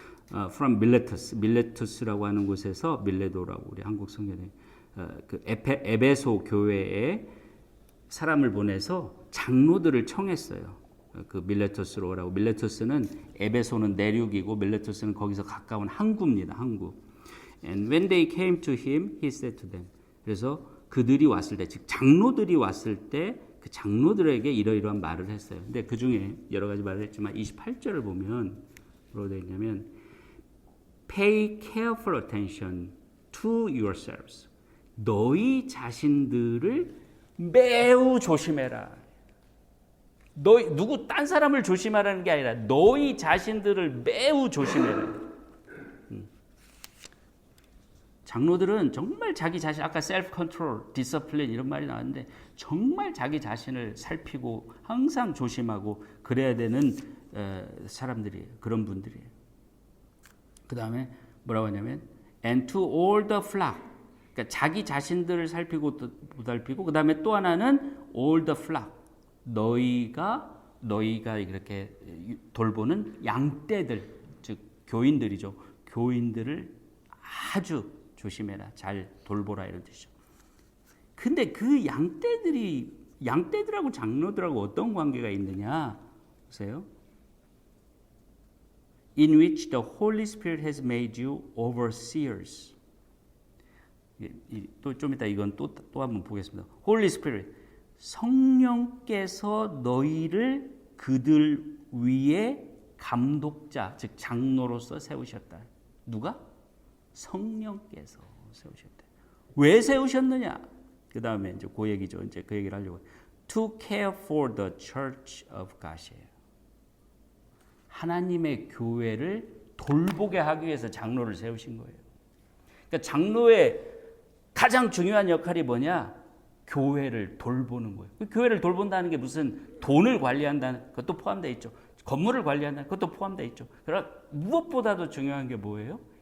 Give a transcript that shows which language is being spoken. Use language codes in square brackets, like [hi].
[en] From Miletus, [ko] 밀레투스라고 하는 곳에서 밀레도라고 우리 한국 성경에 그 에베소 교회에 사람을 보내서 장로들을 청했어요. 그 밀레투스로 오라고. 밀레투스는 에베소는 내륙이고 밀레투스는 거기서 가까운 항구입니다. 항구. [en] And when they came to him, he said to them. [ko] 그래서 그들이 왔을 때, 즉 장로들이 왔을 때 그 장로들에게 이러이러한 말을 했어요. 근데 그 중에 여러 가지 말을 했지만 28절을 보면 뭐라고 되어 있냐면 [en] Pay careful attention to yourselves. [ko] 너희 자신들을 매우 조심해라. 누구 딴 사람을 조심하라는 게 아니라 너희 자신들을 매우 조심해라. 장로들은 정말 자기 자신, 아까 셀프 컨트롤, 디서플린 이런 말이 나왔는데 정말 자기 자신을 살피고 항상 조심하고 그래야 되는 사람들이에요. 그런 분들이에요. 그 다음에 뭐라고 하냐면 [en] and to all the flock. [ko] 그러니까 자기 자신들을 살피고 보살피고 그 다음에 또 하나는 [en] all the flock. [ko] 너희가 이렇게 돌보는 양떼들, 즉 교인들이죠. 교인들을 아주 조심해라, 잘 돌보라 이런 뜻이죠. 근데 그 양떼들하고 장로들하고 어떤 관계가 있느냐 보세요. [en] In which the Holy Spirit has made you overseers. [ko] 또 좀 이따 이건 또 한번 보겠습니다. Holy Spirit, 성령께서 너희를 그들 위에 감독자, 즉 장로로서 세우셨다. 누가? 성령께서 세우셨대. 왜 세우셨느냐? 그 다음에 이제 그 얘기죠. 이제 그 얘기를 하려고. [en] To care for the church of God이에요. [ko] 하나님의 교회를 돌보게 하기 위해서 장로를 세우신 거예요. 그러니까 장로의 가장 중요한 역할이 뭐냐? 교회를 돌보는 거예요. 그 교회를 돌본다는 게 무슨 돈을 관리한다는 것도 포함되어 있죠. 건물을 관리한다는 것도 포함되어 있죠. 그러나 무엇보다도 중요한 게 뭐예요?